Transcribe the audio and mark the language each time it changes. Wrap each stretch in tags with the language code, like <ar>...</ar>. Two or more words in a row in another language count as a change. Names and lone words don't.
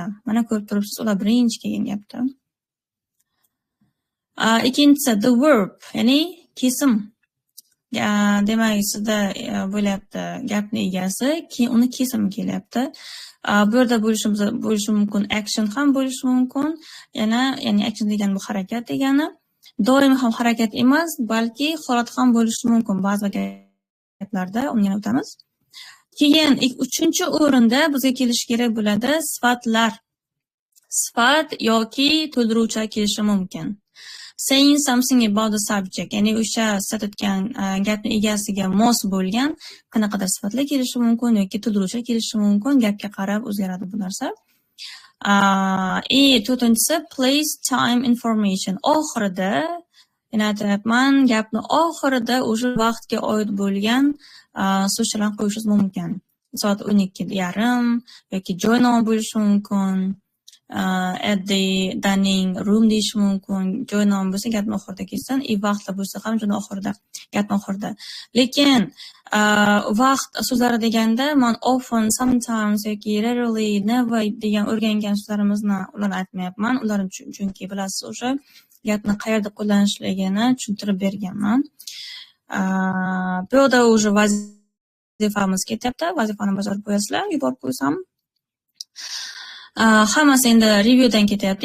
<uz>Mana ko'rib turibsiz, ular birinchi kelgan gapda.</uz> <en>Ikkinchisi the verb,</en> <uz>ya'ni kesim. Demak, sizda bo'lyapti gapning egasi, keyin uni kesimi kelyapti. Bu yerda bo'lishi mumkin, action ham bo'lishi mumkin. Ya'ni action degani bu harakat degani. Doim ham harakat emas, balki holat ham bo'lishi mumkin. Ba'zi gaplarda uni yana o'tamiz. Keyin uchinchi o'rinda bizga kelish kerak bo'ladi sifatlar. Sifat yoki to'ldiruvchilar kelishi mumkin.</uz> <en>Saying something about the subject,</en> <uz>ya'ni o'sha siz aytgan gapning egasiga mos bo'lgan qanaqadir sifatlar kelishi mumkin yoki to'ldiruvchilar kelishi mumkin. Gapga qarab o'zgaradi bu narsa.</uz> <en>To'rtinchisi place, time, information.</en> <uz>Oxirida, yana aytyapman, gapni oxirida o'sha vaqtga oid bo'lgan so'zlarni qo'yishingiz mumkin. Soat 12:30 yoki joy nomi bo'lishi mumkin.</uz> <en>At the dining room</en> <uz>deyish mumkin. Joy nomi bo'lsa gapni oxirida kelsin, vaqtlar bo'lsa ham joyni oxirida, gapni oxirida. Lekin vaqt so'zlari deganda men</uz> <en>often, sometimes</en> <uz>yoki</uz> <en>rarely, never</en> <uz>degan o'rgangan so'zlarimizni ularni aytmayapman. Ularni chunki bilasiz, o'sha gapni qayerda qo'llanishligini tushuntirib berganman. Bu yerda o'sha vazifamiz ketyapti. Vazifani bajarib qo'yasizlar, yuborib qo'ysam. Hammasi endi reviewdan ketyapti.</uz>